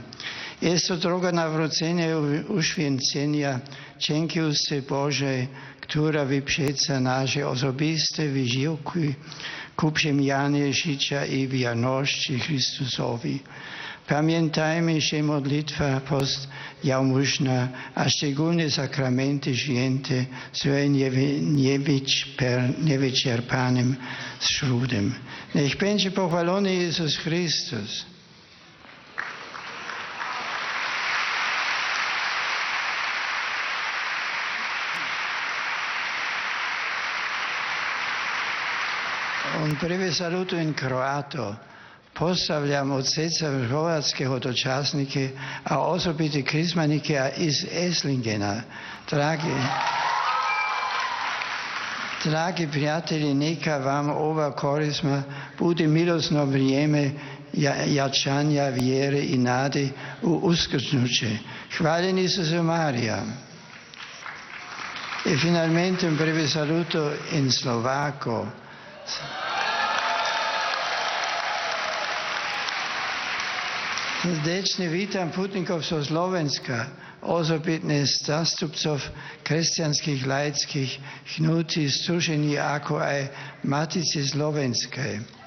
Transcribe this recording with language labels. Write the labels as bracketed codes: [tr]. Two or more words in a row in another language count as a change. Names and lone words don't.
[pl] Jest to droga nawrócenia i uświęcenia dzięki łasce Bożej, która wyprzedza nasze osobiste wysiłki ku przemianie życia i wierności Chrystusowi. Pamiętajmy, że modlitwa, post, jałmużna, a szczególnie sakramenty święte są niewyczerpanym źródłem. Niech będzie pochwalony Jezus Chrystus. [it] Un breve saluto in croato. [hr] Pozdravljam od srca hrvatske dočasnike, a osobite krizmanike iz Eslingena. Dragi prijatelji, neka vam ova korizma bude milosno vrijeme jačanja vjere i nade u uskrsnuće. Hvaljen Isuse Marija. [it] E finalmente un breve saluto in slovako. [sk] Srdečne vítam putníkov zo Slovenska, osobitne zástupcov kresťanských laických hnutí, združení ako aj Matice Slovenskej.